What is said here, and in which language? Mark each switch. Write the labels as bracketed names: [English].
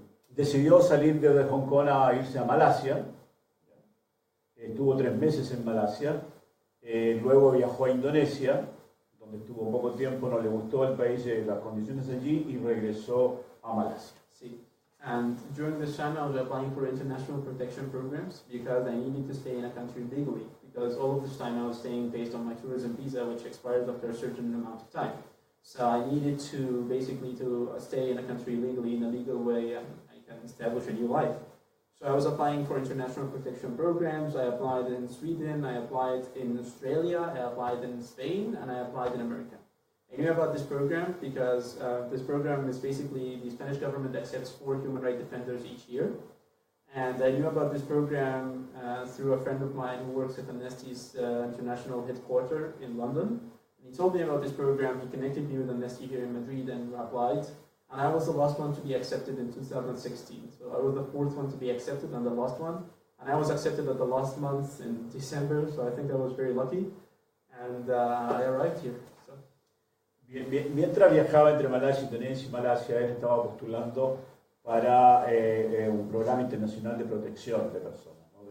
[Spanish] Decidió salir desde Hong Kong a irse a Malasia. Estuvo 3 meses en Malasia. Luego viajó a Indonesia, donde estuvo poco tiempo, no le gustó el país, las condiciones allí, y regresó a Malasia. Sí. [English] And during this time, I was applying for international protection programs because I needed to stay in a country legally. Because all of this time I was staying based on my tourism visa, which expires after a certain amount of time. So I needed to basically stay in a country legally in a legal way, and I can establish a new life. So I was applying for international protection programs. I applied in Sweden, I applied in Australia, I applied in Spain, and I applied in America. I knew about this program because this program is basically the Spanish government accepts 4 human rights defenders each year. And I knew about this program through a friend of mine who works at Amnesty's international headquarters in London. And he told me about this program, he connected me with Amnesty here in Madrid and applied. And I was the last one to be accepted in 2016. So I was the 4th one to be accepted and the last one. And I was accepted at the last month in December, so I think I was very lucky. And I arrived here. So. [Spanish] Mientras viajaba entre Malasia, Indonesia y Malasia, él estaba postulando para un programa internacional de protección de personas, ¿no?